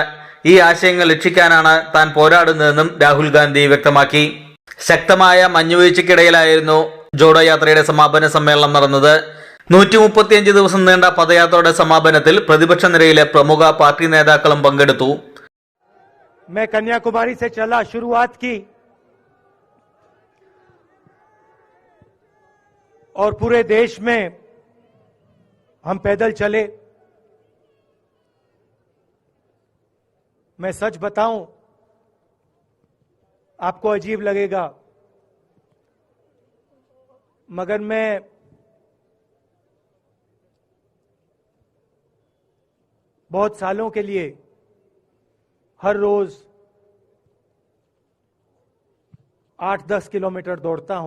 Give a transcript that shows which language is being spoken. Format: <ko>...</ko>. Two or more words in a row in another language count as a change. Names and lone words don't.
<ml>ഈ ആശയങ്ങൾ രക്ഷിക്കാനാണ് താൻ പോരാടുന്നതെന്നും രാഹുൽ ഗാന്ധി വ്യക്തമാക്കി. ശക്തമായ മഞ്ഞുവീഴ്ചയ്ക്കിടയിലായിരുന്നു ജോഡോ യാത്രയുടെ സമാപന സമ്മേളനം നടന്നത്. 135 ദിവസം നീണ്ട പദയാത്രയുടെ സമാപനത്തിൽ പ്രതിപക്ഷ നിരയിലെ പ്രമുഖ പാർട്ടി നേതാക്കളും പങ്കെടുത്തു.</ml> <hi>मैं कन्याकुमारी से चला, शुरुआत की और पूरे देश में हम पैदल चले. मैं सच बताऊं, आपको अजीब लगेगा, मगर मैं बहुत सालों के लिए हर रोज 8-10 किलोमीटर दौड़ता हूं.</hi>